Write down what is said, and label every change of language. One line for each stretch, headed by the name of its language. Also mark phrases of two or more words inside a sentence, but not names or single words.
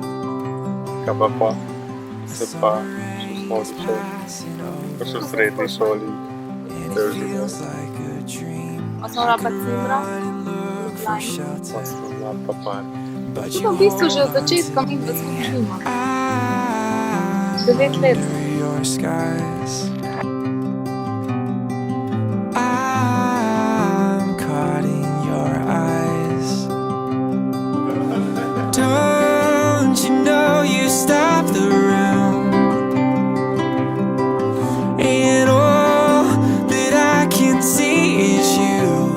Slovenian: Kaj pa se pa še v osnovni šoli, pa še v srednji šoli. Cel življenje. Osnovna pa cimra, Osnovna pa par. Mi pa v bistvu že od začetka midva skupaj živimo. 9 let.
English: I'm caught in your eyes. Don't you know you stop the room, and all that I can see is you.